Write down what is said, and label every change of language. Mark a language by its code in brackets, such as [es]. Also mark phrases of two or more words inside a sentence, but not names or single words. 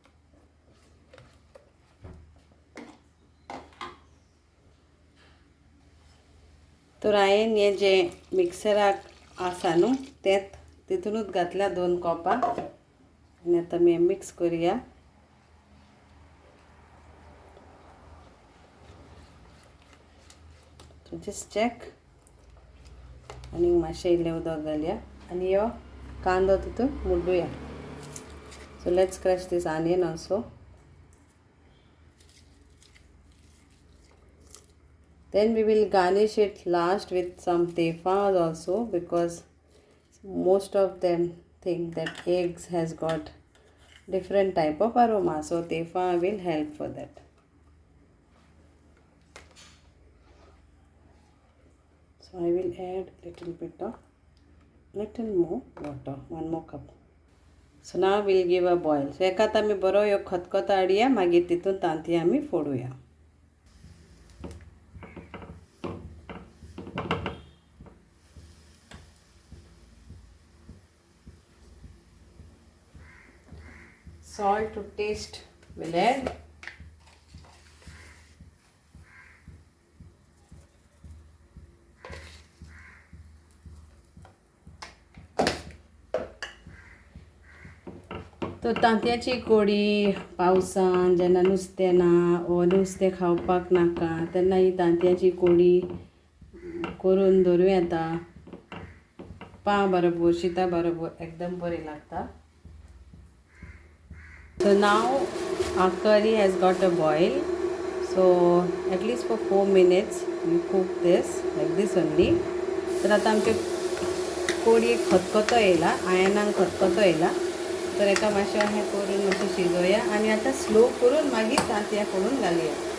[kok] तर हांवें हें जें मिक्सराक आसा न्हू तें तितूनूच घातल्या 2 कपां. आनी आतां आमी मिक्स करुया. [en] So just check. [kok] आनी मातशें इल्लें उदक घालया आनी ह्यो कांदो तितून मुड्डुया. [en] So let's crush this onion also. Then we will garnish it last with some tefas also, because most of them think that eggs has got different type of aroma. So tefa will help for that. So I will add little more water, 1 more cup. So now we'll give a boil. [kok] So एकात आमी बरो ह्यो खतखतो हाडया, मागीर तितून तांतयां आमी फोडुया. [en] Salt to taste will add. [kok] तो तांतयाची कोडी पावसान जेन्ना नुस्तें ना वो नुस्तें खावपाक नाका तेन्ना ही तांतयाची कोडी करून दवरूं येता. पाव बरोबर, शीता बरोबर एकदम बरी लागता. [en] So now our curry has got a boil. So at least for 4 minutes you cook this like this only. [kok] तर आतां आमचे कोडयेक खतखतो येयला, आयनाक खतखतो येयला. तर एका मातशें हें करून मातशें शिजोवया आनी आतां स्लो करून मागीर तांतयां करून घालुया.